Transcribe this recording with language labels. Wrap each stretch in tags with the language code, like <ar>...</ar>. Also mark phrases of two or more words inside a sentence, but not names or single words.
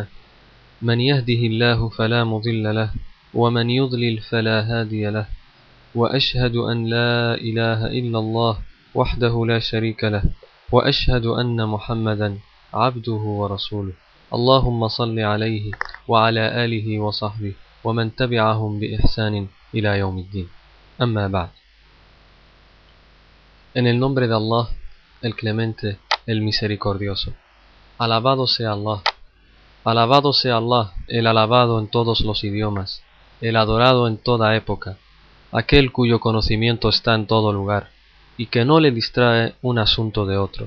<ar>من يهده الله فلا مضل له ومن يضلل فلا هادي له، وأشهد أن لا إله إلا الله وحده لا شريك له، وأشهد أن محمدا عبده ورسوله. اللهم صل عليه وعلى آله وصحبه ومن تبعهم بإحسان إلى يوم الدين. أما بعد.</ar> <es>En el nombre de Allah, el Clemente, el Misericordioso. Alabado sea Allah. Alabado sea Allah, el alabado en todos los idiomas, el adorado en toda época, aquel cuyo conocimiento está en todo lugar, y que no le distrae un asunto de otro.</es>